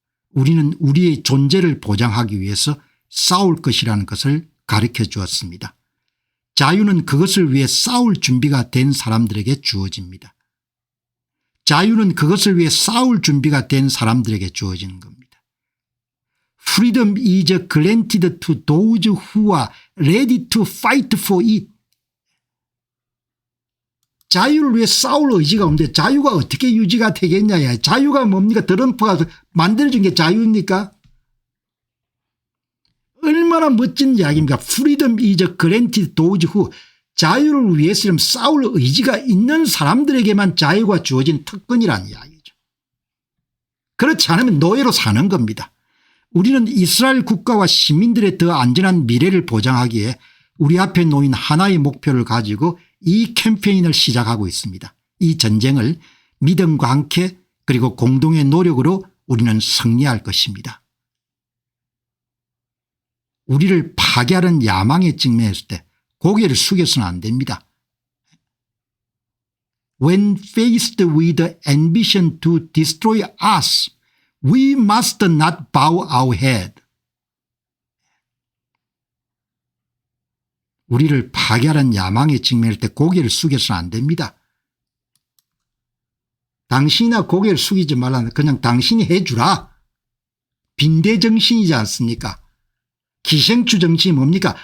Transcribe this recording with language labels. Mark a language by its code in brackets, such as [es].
[ko] 우리는 우리의 존재를 보장하기 위해서 싸울 것이라는 것을 가르쳐 주었습니다. 자유는 그것을 위해 싸울 준비가 된 사람들에게 주어집니다. 자유는 그것을 위해 싸울 준비가 된 사람들에게 주어지는 겁니다. [en] Freedom is granted to those who are ready to fight for it. [ko] 자유를 위해 싸울 의지가 없는데 자유가 어떻게 유지가 되겠냐. 자유가 뭡니까? 트럼프가 만들어준 게 자유입니까? 얼마나 멋진 이야기입니까? [en] Freedom is granted those who. [ko] 자유를 위해서 싸울 의지가 있는 사람들에게만 자유가 주어진 특권이라는 이야기죠. 그렇지 않으면 노예로 사는 겁니다. 우리는 이스라엘 국가와 시민들의 더 안전한 미래를 보장하기에 우리 앞에 놓인 하나의 목표를 가지고 이 캠페인을 시작하고 있습니다. 이 전쟁을 믿음과 함께 그리고 공동의 노력으로 우리는 승리할 것입니다. 우리를 파괴하는 야망에 직면했을 때 고개를 숙여서는 안 됩니다. [en] When faced with the ambition to destroy us, we must not bow our head. [ko] 우리를 파괴하는 야망에 직면할 때 고개를 숙여서는 안 됩니다. 당신이나 고개를 숙이지 말라. 그냥 당신이 해주라. 빈대정신이지 않습니까? 기생충 정신이 뭡니까?